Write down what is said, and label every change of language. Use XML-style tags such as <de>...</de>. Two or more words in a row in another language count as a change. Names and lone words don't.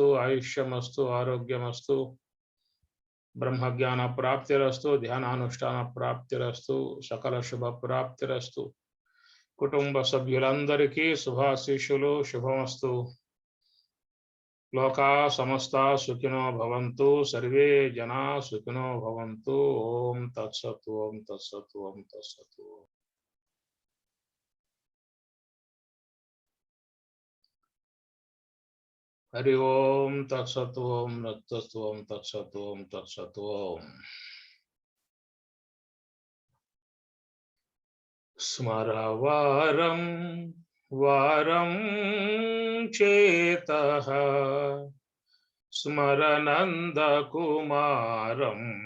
<sa>ఆయుష్యమస్తు, ఆరోగ్యమస్తు, బ్రహ్మజ్ఞాన ప్రాప్తిరస్తు, ధ్యానానుష్ఠాన ప్రాప్తిరస్తు, సకల శుభ ప్రాప్తిరస్తు.</sa> <te>కుటుంబ సభ్యులందరికీ శుభాశీస్సులు శుభమస్తు.</te> <sa>లోకా సమస్త సుఖినో భవంతు, సర్వే జనా సుఖినో భవంతు. ఓం తత్సత్ ఓం తత్సత్ ఓం తత్సత్. हरि ओम तत्सत् ओम तत्सत् ओम तत्सत् ओम तत्सत् ओम. स्मर वारं वारं चेतः स्मर नन्दकुमारं</sa>